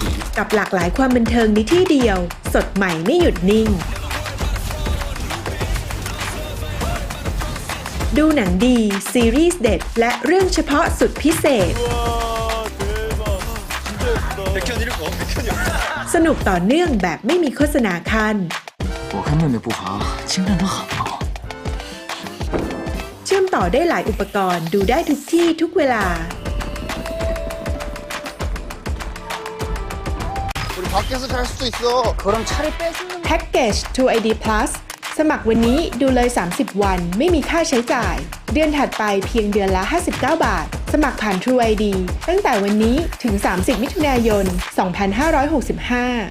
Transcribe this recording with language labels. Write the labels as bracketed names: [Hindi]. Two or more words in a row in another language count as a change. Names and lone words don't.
[Thai] กับหลากหลายความบันเทิงในที่เดียวสดใหม่ไม่หยุดนิ่งดูหนังดีซีรีส์เด็ดและเรื่องเฉพาะสุดพิเศษสนุกต่อเนื่องแบบไม่มีโฆษณาคัน [Chinese] 我跟妹妹不爬精神都很好 [Thai] เชื่อมต่อได้หลายอุปกรณ์ดูได้ทุกที่ทุกเวลาแพ็กเกจ TrueID Plus สมัครวันนี้ดูเลย30 วันไม่มีค่าใช้จ่ายเดือนถัดไปเพียงเดือนละ59 บาทสมัครผ่าน TrueID ตั้งแต่วันนี้ถึง30 มิถุนายน 2565